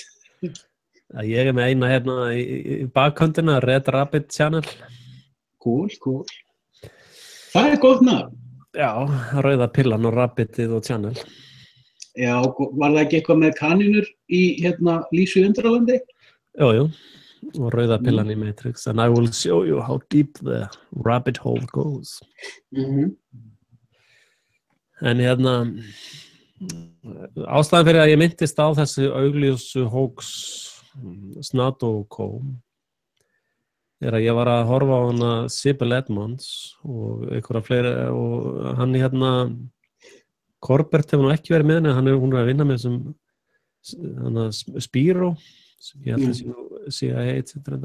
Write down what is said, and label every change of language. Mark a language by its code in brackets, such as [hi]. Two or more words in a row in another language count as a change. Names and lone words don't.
[is] Ég er með eina hérna í bakhöndina, Red Rabbit Channel. Cool. Það er gott nafn. Já, rauða pillan og Rabbitið og Channel. Já, var það ekki eitthvað með kanínur í Lísu í Undralandi? Jú, og rauða pillan í Matrix. [en] And I will show you how deep the rabbit hole goes. [is] En ástæðan fyrir að ég minntist á þessi augljósu hoax Snato og Co. Er að ég var að horfa á hana Sibyl Edmonds og einhverja fleiri og hann Corbett hefur nú ekki verið með henni, hún er að vinna með þessum Spiro sem ég held að CIA etc.